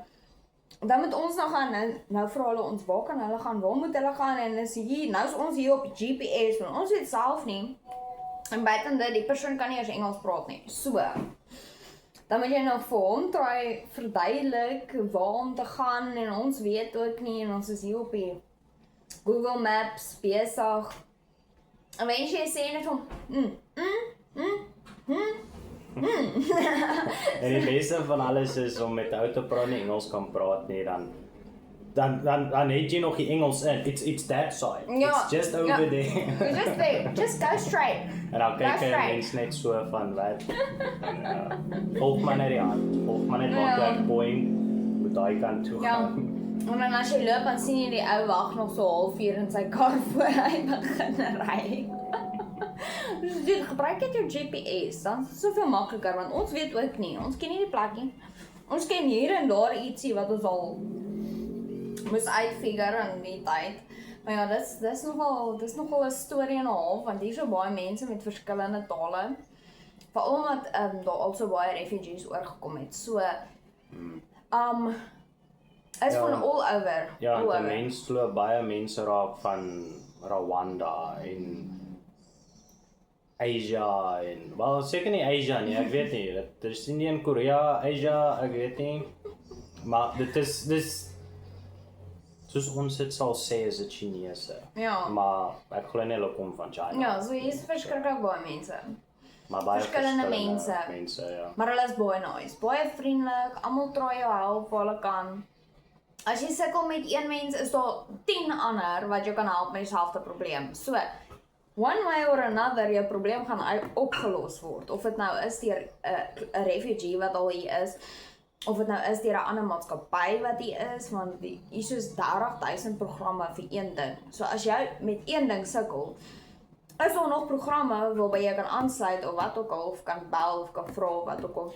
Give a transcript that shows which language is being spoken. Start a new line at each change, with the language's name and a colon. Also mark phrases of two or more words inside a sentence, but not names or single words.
Afrikaans: Dan moet ons nou gaan, nou vra hulle ons, waar kan hulle gaan, waar moet hulle gaan, en is hier, nou is ons hier op GPS, want ons weet self nie, en buiten dit, die persoon kan nie eens Engels praat nie, so, dan moet jy nou vir hom try verduidelik, waar om te gaan, en ons weet ook nie, en ons is hier op die Google Maps, besig, en wens jy sê net van, En die beste van alles is om met ou te praat nie Engels kan praat nie, dan het jy nog die Engels in.
English: It's that side. Ja, It's just over there. Just there, just go straight.
Afrikaans: En dan kyk jy mens net so van wat. Volg maar net die hand. Volg maar net wat ek point met daai kant toe gaan. En dan as jy loop, dan sien jy die ou wag nog so halfuur in sy kar voor hy begin ry. Dus dude, gebruik net jou GPS, dan is het soveel makliker, want ons weet ook nie, ons ken nie die plek nie. Ons ken hier en daar ietsie wat ons al moes uitfigure in die tyd. Maar ja, dis nogal 'n storie en 'n half, want hier is so baie mense met verskillende tale. Veral omdat daar al so baie refugees oorgekom het. So, is van
English: all over.
Afrikaans: Ja, die mens glo baie mense raak van Rwanda en Asia en, wel seker nie Asia nie, ek weet nie, dit is nie in Korea, Asia, ek weet nie, maar dit is, soos ons dit sal sê, is dit Chinese, maar ek glo nie hulle kom van China. Ja, so hier is verskriklik baie mense. Maar baie verskillende mense, ja. Maar hulle is baie nice, baie vriendelik, almal probeer jou help waar hulle kan. As jy sukkel met een mens, is daar 10 ander wat jou kan help met dieselfde probleem.
English: So, one way or another,
Afrikaans: jou probleem gaan opgelos word. Of dit nou is deur 'n refugee wat al hier is, of dit nou is deur 'n ander maatskappy wat hier is, want hier is soos 30,000 programme vir een ding. So as jy met een ding sukkel, is daar nog programme waarby jy kan aansluit of wat ook al, of kan bel of kan vra wat ook al.